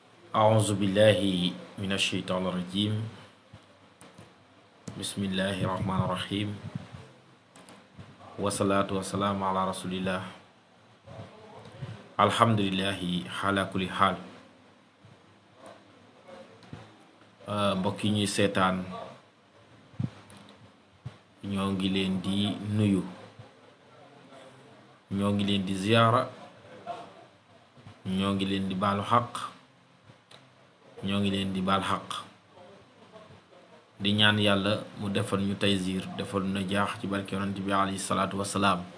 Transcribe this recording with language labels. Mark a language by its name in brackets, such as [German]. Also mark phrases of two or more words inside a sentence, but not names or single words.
[Arabic] أعوذ بالله من الشيطان الرجيم. بسم الله الرحمن الرحيم. والصلاة والسلام على رسول الله. الحمد لله على كل حال. [Wolof] mbokk yi ñuy seetaan ñoo ngi leen di nuyu, ñoo ngi leen di ziyaara, ñoo ngi leen di baalu xaq, ñoo ngi leen di baal xaq, di ñaan yàlla mu defal ñu taysiir, defal na jaax ci barke yonent bi [Arabic] عليه الصلاة والسلام.